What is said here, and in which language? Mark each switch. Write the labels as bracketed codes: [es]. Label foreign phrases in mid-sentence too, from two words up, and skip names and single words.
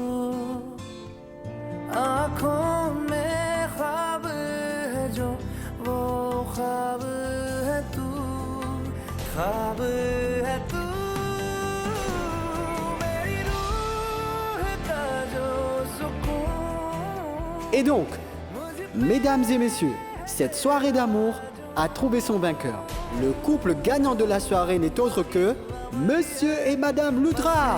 [hi] आँखों में ख्वाब है जो वो ख्वाब है तू ख्वाब है तू मेरी रूह का जो सुकून [fr] Et donc, mesdames et messieurs, cette soirée d'amour a trouvé son vainqueur. Le couple gagnant de la soirée n'est autre que Monsieur et Madame Lutra.